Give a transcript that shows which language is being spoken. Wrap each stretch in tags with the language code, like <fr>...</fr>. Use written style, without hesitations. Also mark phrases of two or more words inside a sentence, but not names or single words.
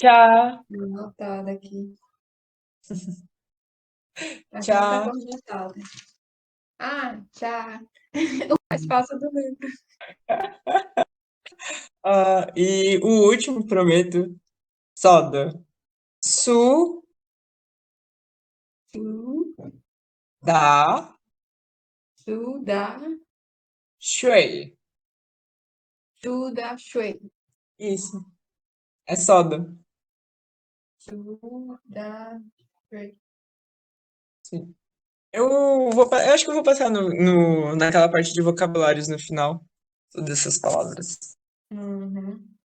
<pt>Chá. dar uma anotada aqui. Acho que não tá Chá. conjuntada. Ah, tchau. Mais fácil do livro. E o último, prometo. Soda. Su. Su, Da.</pt> <zh>苏打,</zh> <pt>Shui.</pt> <zh>苏打水.</zh> <pt>Isso. É soda.</pt> <zh>苏打水.</zh> <pt>Sim. Eu acho que eu vou passar naquela parte de vocabulários no final. Todas essas palavras. Uhum.</pt>